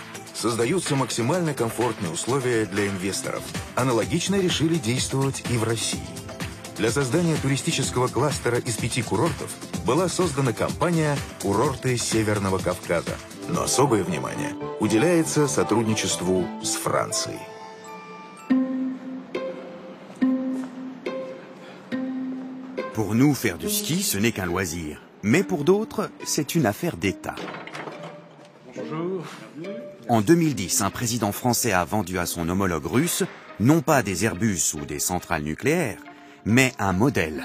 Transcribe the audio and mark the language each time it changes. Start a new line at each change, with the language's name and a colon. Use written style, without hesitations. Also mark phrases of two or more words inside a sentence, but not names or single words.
Russian: Создаются максимально комфортные условия для инвесторов. Аналогично решили действовать и в России. Для создания туристического кластера из 5 курортов была создана компания «Курорты Северного Кавказа». Но особое внимание уделяется сотрудничеству с Францией.
French: Pour nous, faire du ski, ce n'est qu'un loisir. Mais pour d'autres, c'est une affaire d'État. Bonjour. En 2010, un président français a vendu à son homologue russe, non pas des Airbus ou des centrales nucléaires, mais un modèle.